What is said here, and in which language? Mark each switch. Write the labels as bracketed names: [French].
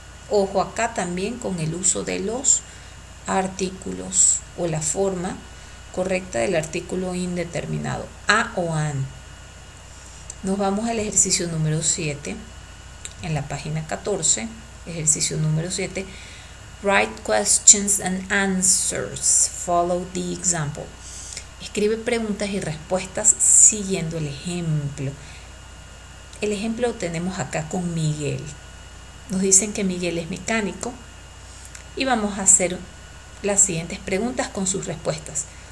[Spanish] Ojo acá también con el uso de los artículos o la forma correcta del artículo indeterminado, a o an. Nos vamos al ejercicio número 7, en la página 14, ejercicio número 7. [English] Write questions and answers. Follow the example. [Spanish] Escribe preguntas y respuestas siguiendo el ejemplo. El ejemplo lo tenemos acá con Miguel. Nos dicen que Miguel es mecánico y vamos a hacer las siguientes preguntas con sus respuestas.